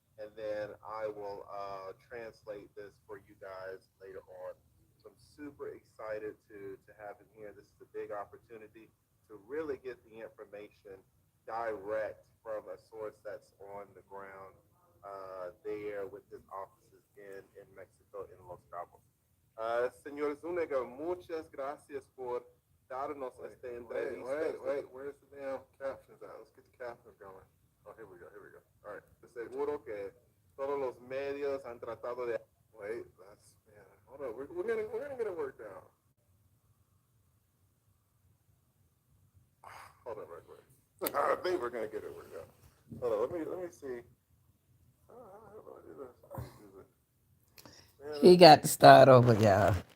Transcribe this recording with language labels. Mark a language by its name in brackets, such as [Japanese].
[English] And then I will translate this for you guys later on. So I'm super excited to have him here. This is a big opportunity to really get the information direct from a source that's on the ground there with his offices in Mexico, in Los Cabos. [Spanish] Señor Zuniga, muchas gracias por darnos esta entrevista. [English] Wait. Where's the damn captions at? Let's get the captions going. Oh, here we go. Here we go. All right. [Spanish] Seguro que todos los medios han tratado de. [English] Wait, that's man. Hold on. We're gonna get it worked out. Hold on, right quick. I think we're gonna get it worked out. Hold on. Let me see. How do I do this? I do this. He got to start over, y'all.